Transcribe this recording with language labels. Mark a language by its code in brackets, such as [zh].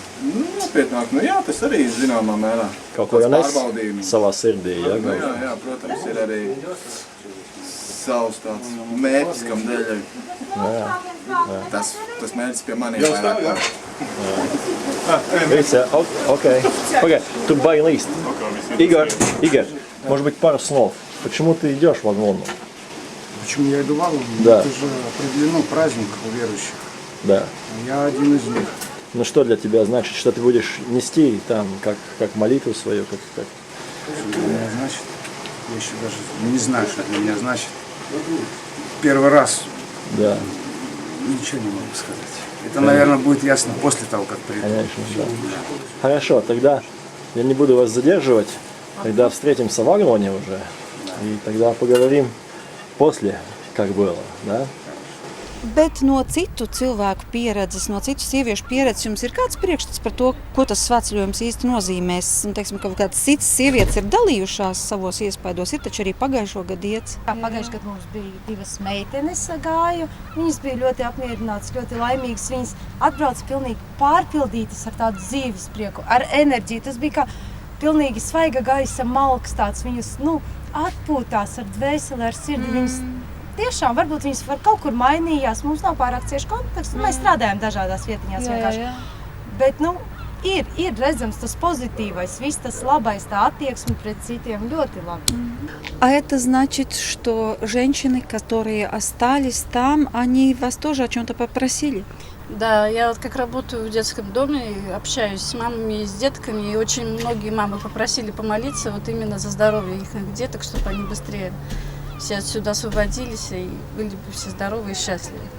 [lv] Nopietnāk, jā, tas arī zināmā mērā. Kaut ko jau nes savā sirdī, ja? Jā, protams, ir arī savs tāds mērķis, kam dēļ tas mērķis pie maniem vairāk. [ru] Окей. Тут баянист. Игорь, может быть, пару слов. Почему ты идешь в Аглону? Почему я иду в Аглону? Да. Это же определено праздник у верующих. Да. Я один из них. Ну что для тебя значит, что ты будешь нести там, как молитву свою? Как? Что для меня значит? Я еще даже не знаю, что для меня значит. Первый раз. Да. Ничего не могу сказать. Это, наверное, будет ясно после того, как приду. Конечно, да. Хорошо, тогда я не буду вас задерживать. Тогда встретимся в Аглоне уже. И тогда поговорим после, как было, да? [lv] Bet no citu cilvēku pieredzes, no citu sieviešu pieredzes, jums ir kāds priekšstats par to, ko tas svētceļojums īsti nozīmēs? Teiksim, ka kādas citas sievietes ir dalījušās savos iespaidos, ir taču arī pagājušo gadu iets. Pagājušajā gadā mums bija 2 meitenes gāju. Viņas bija ļoti apmierinātas, ļoti laimīgas. Viņas atbrauca pilnīgi pārpildītas ar tādu dzīves prieku, ar enerģiju. Tas bija kā pilnīgi svaiga gaisa malks tāds. Viņas atpūtās ar dvēseli, ar sirdi. Viņas tiešām, varbūt viņas kaut kur mainījās. Mums nav pārāk cieši konteksts. Mēs strādājam dažādās vietiņās vienkārši. Bet, ir redzams tas pozitīvais, viss tas labais, tā attieksme pret citiem ļoti labi. [ru] А это значит, что женщины, которые остались там, они вас тоже о чем-то попросили? Да, я вот как работаю в детском доме, общаюсь с мамами и с детками, и очень многие мамы попросили помолиться вот именно за здоровье их деток, чтобы они быстрее все отсюда освободились и были бы все здоровы и счастливы.